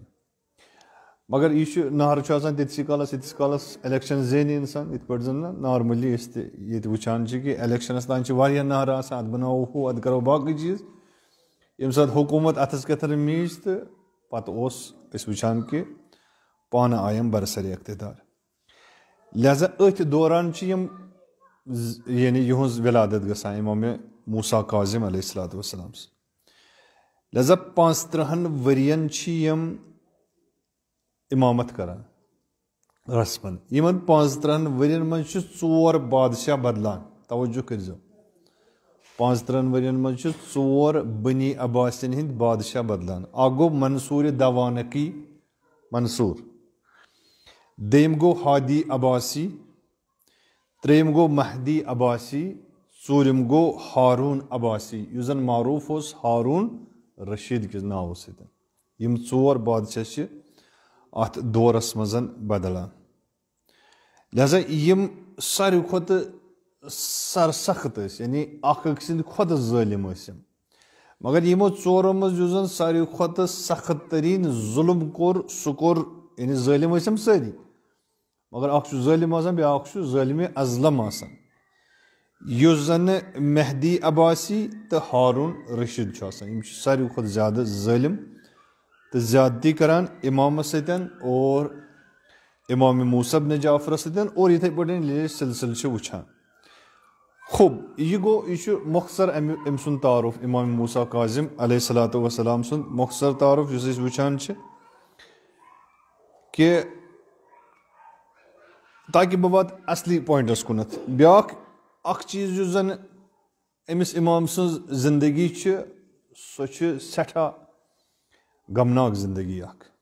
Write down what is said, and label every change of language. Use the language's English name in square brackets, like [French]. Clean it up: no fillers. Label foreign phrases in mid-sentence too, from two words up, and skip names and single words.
[Kashmiri] مگر یہِ چھُ نعرٕ چھُ آسان تِتسٕے کالس ییٖتِس کالس الیکشن زینہِ انسان یِتھ پٲٹھۍ زن نہ نارملی أسۍ تہِ ییٚتہِ وٕچھان چھِ کہِ الیکشنس تانۍ چھِ واریاہ نعرٕ آسان اتھ بناوو ہُہ اتھ کرو باقٕے چیٖز ییٚمہِ ساتہٕ حکوٗمت اتھس کٮ۪تھن میٖج تہٕ پتہٕ اوس أسۍ وٕچھان کہِ پانہٕ آیہِ یِم برسرِ اقتدار لہٰذا أتھۍ دوران چھِ یِم یعنی یِہٕنٛز ولادت گژھان امام موسیٰ کاظم [Arabic] علیہ الصلاۃ والسلام. [Kashmiri] لہذا 35 ورین یم امامت کران رسمن یمن 35 ورین من 4 بادشاہ بدلان توجہ کرزو 35 ورین من 4 بنی عباسین ہند بادشاہ بدلان اکھ گو منصور دوانقی منصور دیم گو ہادی عباسی تریم گو مہدی عباسی ژوٗرِم گو ہارون عباسی یُس زن معروف اوس ہارون رشید کِس ناوٕ سۭتۍ یم 4 بادشاہ چھِ اتھ دورس منٛز بدلان لہذا یم ساروی کھۄتہٕ سرسخت ٲسۍ یعنی اکھ أکۍ سٕنٛدۍ کھۄتہٕ ظٲلم ٲسۍ یم مگر یمو 4 منٛز یُس زن ساروی کھۄتہٕ سخت ترین ظلم کوٚر سُہ کوٚر یعنی ظٲلم ٲسۍ یم سٲری مگر اکھ چھُ ظٲلم آسان بیاکھ چھُ ظٲلمِ اظلم آسان یُس زن مہدی عباسی تہٕ ہارون رشید چھُ آسان یم چھِ ساروی کھۄتہٕ زیادٕ ظٲلم تہٕ زیادتی کران امامس سۭتۍ اور امام موسیٰ بن جعفرس سۭتۍ اور یِتھے پٲٹھۍ ییٚلہِ سلسلہٕ چھِ وٕچھان خوب یہ گو یہ مختصر أمۍ سُنٛد تعارف امام موسیٰ کاظم [Arabic] علیہ الصلوۃ والسلام [Kashmiri] سُنٛد مختصر تعارف یُس أسۍ وٕچھان چھِ کہ تاکہ بہٕ واتہٕ اصلی پویِنٹس کُنتھ بیاکھ اکھ چیٖز یُس زن أمِس امام سٕنٛز زندگی چھِ سۄ چھِ سٮ۪ٹھاہ غمناک زندگی اکھ